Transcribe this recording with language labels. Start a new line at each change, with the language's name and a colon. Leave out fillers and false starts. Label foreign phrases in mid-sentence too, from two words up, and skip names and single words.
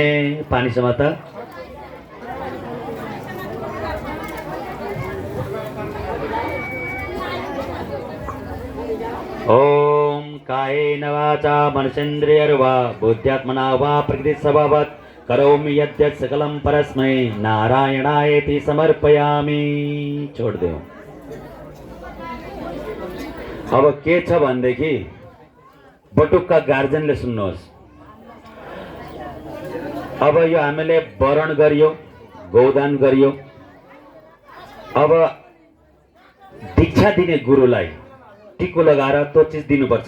Sanskrit: पानी समाता ओम कायेन वाचा मनसेन्द्रियर्वा बुद्ध्यात्मना वा प्रकृतिस्वभावात् करोमि यद्यत् सकलं परस्मै नारायणायेति समर्पयामि।
Hindi: छोड़ दे।
Nepali: अब के छ भनेदेखि बटुकका गार्जेनले सुन्नुहोस्। अब यो हामीले वरण गरियो, गौदान गरियो। अब दीक्षा दिने गुरुलाई टिको लगाएर त्यो चिज दिनुपर्छ।